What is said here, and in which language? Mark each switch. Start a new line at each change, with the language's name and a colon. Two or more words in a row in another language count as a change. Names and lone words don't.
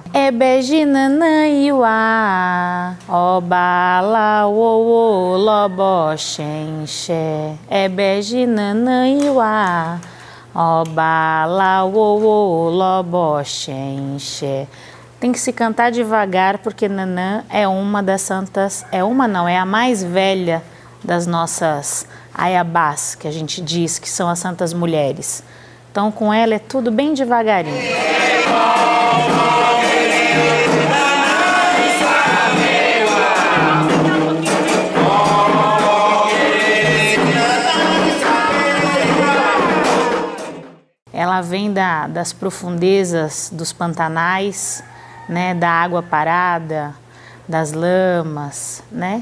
Portuguese: Ebeji, nanã, iuá. Obala, uô, lobó, xenxé. Ebeji, nanã, iuá. Obala, uô, lobó, xenxé. Tem que se cantar devagar, porque Nanã é uma das santas, é a mais velha das nossas aiabás, que a gente diz que são as santas mulheres. Então, com ela é tudo bem devagarinho. Ela vem das profundezas dos pantanais, né, da água parada, das lamas, né?